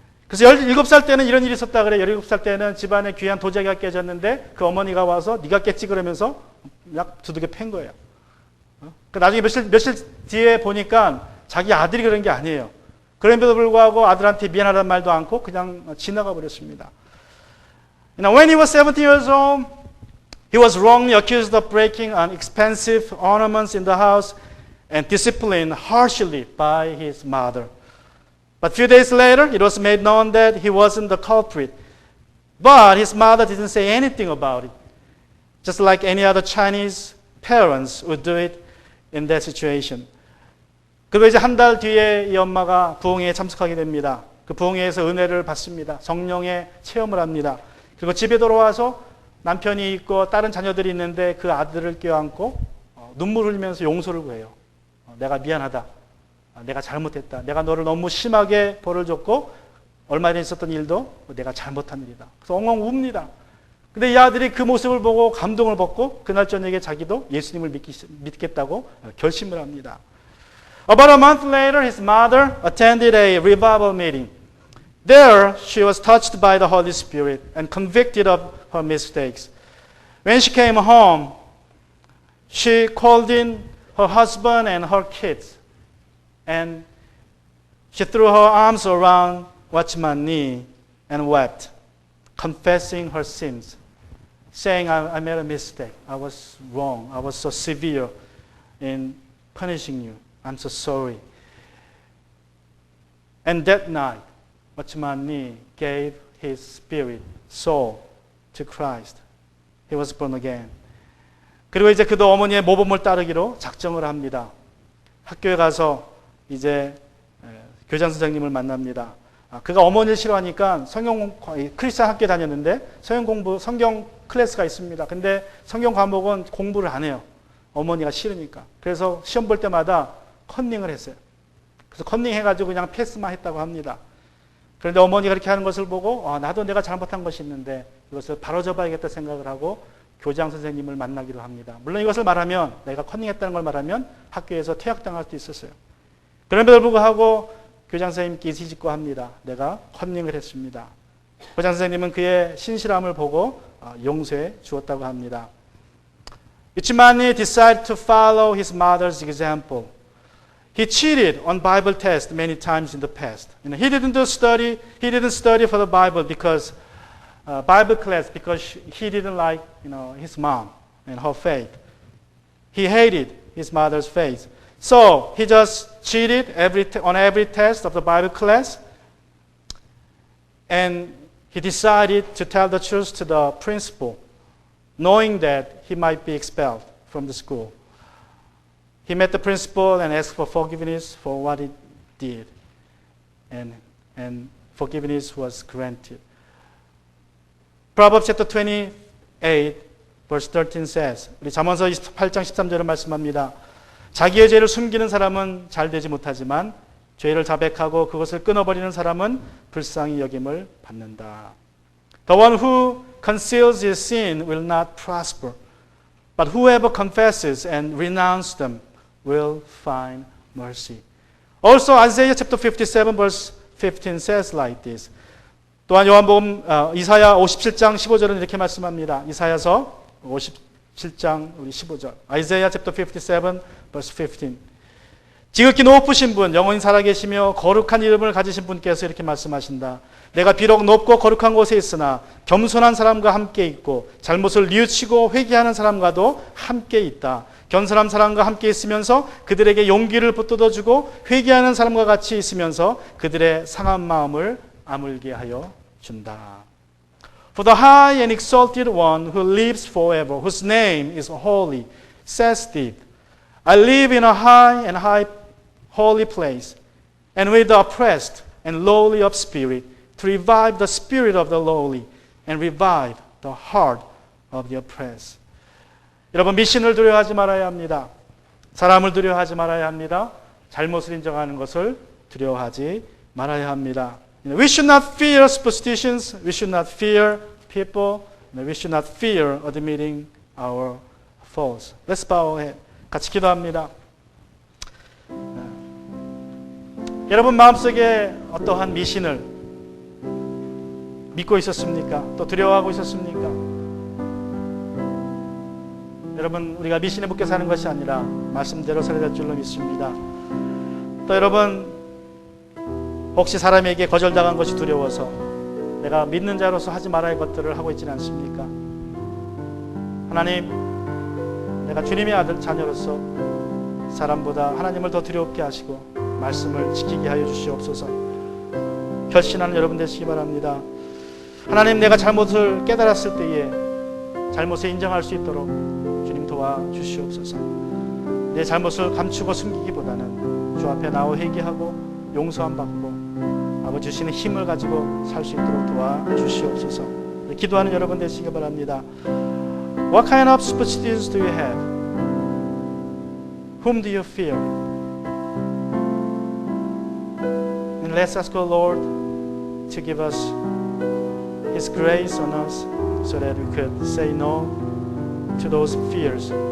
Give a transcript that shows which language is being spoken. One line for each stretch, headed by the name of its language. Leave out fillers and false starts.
Korean: 그래서 17살 때는 이런 일이 있었다 그래요. 17살 때는 집안에 귀한 도자기가 깨졌는데 그 어머니가 와서 네가 깼지 그러면서 약 두들겨 팬 거예요. 나중에 며칠 뒤에 보니까 자기 아들이 그런 게 아니에요. 그럼에도 불구하고 아들한테 미안하다는 말도 않고 그냥 지나가 버렸습니다.
English: When he was 17 years old, he was wrongly accused of breaking expensive ornaments in the house and disciplined harshly by his mother. But a few days later, it was made known that he wasn't the culprit. But his mother didn't say anything about it, just like any other Chinese parents would do it in that situation.
Korean: 그리고 이제 한 달 뒤에 이 엄마가 부흥회에 참석하게 됩니다. 그 부흥회에서 은혜를 받습니다. 성령의 체험을 합니다. 그리고 집에 돌아와서 남편이 있고 다른 자녀들이 있는데 그 아들을 껴안고 눈물 흘리면서 용서를 구해요. 내가 미안하다. 내가 잘못했다. 내가 너를 너무 심하게 벌을 줬고 얼마 전에 있었던 일도 내가 잘못한 일이다. 그래서 엉엉 웁니다. 근데 이 아들이 그 모습을 보고 감동을 받고 그날 저녁에 자기도 예수님을 믿겠다고 결심을 합니다.
English: About a month later, his mother attended a revival meeting. There, she was touched by the Holy Spirit and convicted of her mistakes. When she came home, she called in her husband and her kids, and she threw her arms around Watchman Nee and wept, confessing her sins, saying, I made a mistake. I was wrong. I was so severe in punishing you. I'm so sorry. And that night, Watchman Nee gave his spirit, soul to Christ. He was born again.
Korean: 그리고 이제 그도 어머니의 모범을 따르기로 작정을 합니다. 학교에 가서 이제 교장 선생님을 만납니다. 그가 어머니를 싫어하니까 크리스찬 학교에 다녔는데 성경 클래스가 있습니다. 근데 성경 과목은 공부를 안 해요. 어머니가 싫으니까. 그래서 시험 볼 때마다 컨닝을 했어요. 그래서 컨닝 해가지고 그냥 패스만 했다고 합니다. 그런데 어머니가 그렇게 하는 것을 보고 나도 내가 잘못한 것이 있는데 이것을 바로잡아야겠다 생각을 하고 교장 선생님을 만나기로 합니다. 물론 이것을 말하면 내가 컨닝했다는 걸 말하면 학교에서 퇴학당할 수도 있었어요. 그럼에도 불구하고 교장 선생님께 이직고 합니다. 내가 컨닝을 했습니다. 교장 선생님은 그의 신실함을 보고 용서해 주었다고 합니다.
English: Watchman Nee decided to follow his mother's example. He cheated on Bible tests many times in the past. He didn't study for the Bible because Bible class because he didn't like his mom and her faith. He hated his mother's faith. So he just cheated on every test of the Bible class, and he decided to tell the truth to the principal, knowing that he might be expelled from the school. He met the principal and asked for forgiveness for what he did. And forgiveness was granted. Proverbs chapter 28 verse 13 says,
Korean: 우리 잠언서 28장 13절을 말씀합니다. 자기의 죄를 숨기는 사람은 잘 되지 못하지만 죄를 자백하고 그것을 끊어버리는 사람은 불쌍히 여김을 받는다.
English: The one who conceals his sin will not prosper, but whoever confesses and renounces them will find mercy. Also Isaiah chapter 57 verse 15 says like this.
Korean: 또한 요한복음 이사야 57장 15절은 이렇게 말씀합니다. 이사야서 57장 우리 15절.
English: Isaiah chapter 57 verse 15.
Korean: 지극히 높으신 분, 영원히 살아계시며 거룩한 이름을 가지신 분께서 이렇게 말씀하신다. 내가 비록 높고 거룩한 곳에 있으나 겸손한 사람과 함께 있고 잘못을 뉘우치고 회개하는 사람과도 함께 있다. 겸손한 사람과 함께 있으면서 그들에게 용기를 붙들어주고 회개하는 사람과 같이 있으면서 그들의 상한 마음을 아물게 하여 준다.
English: For the high and exalted one who lives forever, whose name is holy, says this, I live in a high and holy place, and with the oppressed and lowly of spirit, to revive the spirit of the lowly, and revive the heart of the oppressed.
Korean: 여러분, 미신을 두려워하지 말아야 합니다. 사람을 두려워하지 말아야 합니다. 잘못을 인정하는 것을 두려워하지 말아야 합니다.
English: We should not fear superstitions. We should not fear people. We should not fear admitting our faults. Let's bow our head.
Korean: 같이 기도합니다. 여러분 마음속에 어떠한 미신을 믿고 있었습니까? 또 두려워하고 있었습니까? 여러분 우리가 미신에 묶여 사는 것이 아니라 말씀대로 살아야 될 줄로 믿습니다. 또 여러분 혹시 사람에게 거절당한 것이 두려워서 내가 믿는 자로서 하지 말아야 할 것들을 하고 있지는 않습니까? 하나님, 내가 주님의 아들 자녀로서 사람보다 하나님을 더 두렵게 하시고 말씀을 지키게 하여 주시옵소서. 결심하는 여러분 되시기 바랍니다. 하나님, 내가 잘못을 깨달았을 때에 잘못을 인정할 수 있도록 주님 도와주시옵소서. 내 잘못을 감추고 숨기기보다는 주 앞에 나와 회개하고 용서함 받고 아버지 주시는 힘을 가지고 살 수 있도록 도와주시옵소서. 기도하는 여러분 되시기 바랍니다.
English: What kind of superstitions do you have? Whom do you fear? And let's ask our Lord to give us His grace on us so that we could say no to those fears.